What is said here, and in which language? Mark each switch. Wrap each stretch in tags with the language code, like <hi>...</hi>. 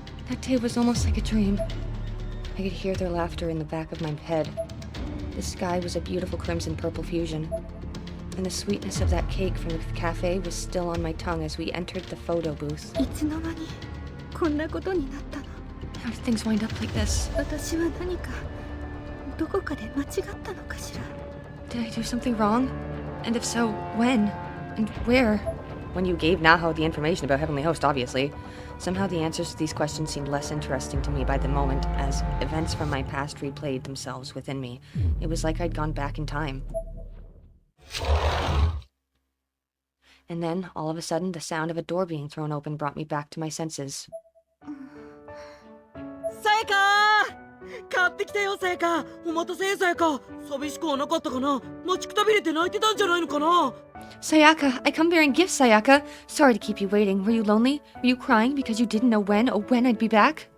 <en>That day was almost like a dream. I could hear their laughter in the back of my head. The sky was a beautiful crimson purple fusion, and the sweetness of that cake from the cafe was still on my tongue as we entered the photo booth.</en> <ja>いつの間にこんなことになったの。</ja> <en>How did things wind up like this?</en> <ja>私は何かどこかで間違ったのかしら。</ja> <en>Did I do something wrong? And if so, when? And where? When you gave Naho the information about Heavenly Host, obviously. Somehow the answers to these questions seemed less interesting to me by the moment, as events from my past replayed themselves within me. It was like I'd gone back in time. And then, all of a sudden, the sound of a door being thrown open brought me back to my senses.</en> <ja>さやか買ってきたよさやかお待たせさやか寂しくはなかったかな待ちくたびれて泣いてたんじゃないのかな</ja> <en>Sayaka, I come bearing gifts, Sayaka. Sorry to keep you waiting. Were you lonely? Were you crying because you didn't know when I'd be back?</en>